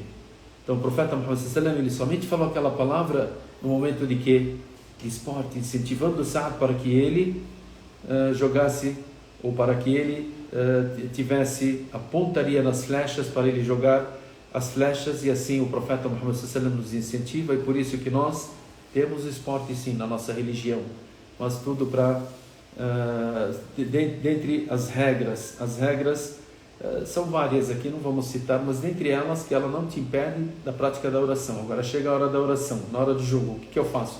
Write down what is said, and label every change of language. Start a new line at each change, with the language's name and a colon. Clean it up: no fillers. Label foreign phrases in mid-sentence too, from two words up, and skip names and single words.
Portuguese: Então o profeta Muhammad
Arabic: صلى الله عليه وسلم,
Portuguese: ele somente falou aquela palavra no momento de esporte, incentivando o Sa'd para que ele jogasse, ou para que ele tivesse a pontaria nas flechas, para ele jogar as flechas. E assim o profeta Muhammad
Arabic: صلى الله عليه وسلم
Portuguese: nos incentiva, e por isso que nós temos esporte sim na nossa religião, mas tudo para dentre as regras são várias aqui, não vamos citar, mas dentre elas que ela não te impede da prática da oração. Agora chega a hora da oração, na hora do jogo, o que eu faço?